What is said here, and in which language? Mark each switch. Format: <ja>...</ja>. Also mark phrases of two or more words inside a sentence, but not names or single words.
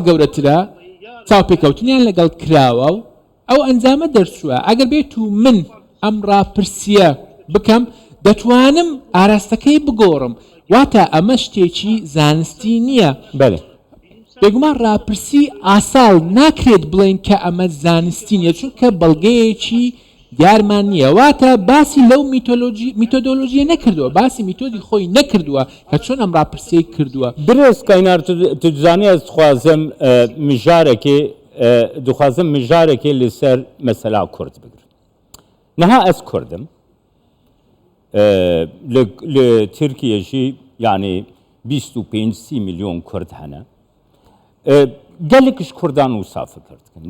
<ckb>گەورەترە چاوپێکەوتنیان لەگەڵ کراوە و ئەو ئەنجامە دەرچووە ئەگەر بێت و من ئەم ڕاپرسیە بکەم دەتوانم ئاراستەکەی بگۆڕم واتە ئەمە شتێکی زانستی نییە بێگومان ڕاپرسی ئاساڵ ناکرێت بڵێن کە ئەمە زانستی نییە چونکە بەڵگەیەکی دیارمان نییە واتە باسی لەو میتۆدۆلۆژیە نەکردووە باسی میتۆدی خۆی نەکردووە کە چۆن ئەم ڕاپرسیەی کردووە</ckb> <ku>برێز کاینار تو دزانی ez dixwazim mijarekê li ser mesela Kurd bigirim niha ez Kurdim li Tirkiye jî yani 25-30 milyon Kurd hene gelek Kurdan Usa fikirdikin.</ku>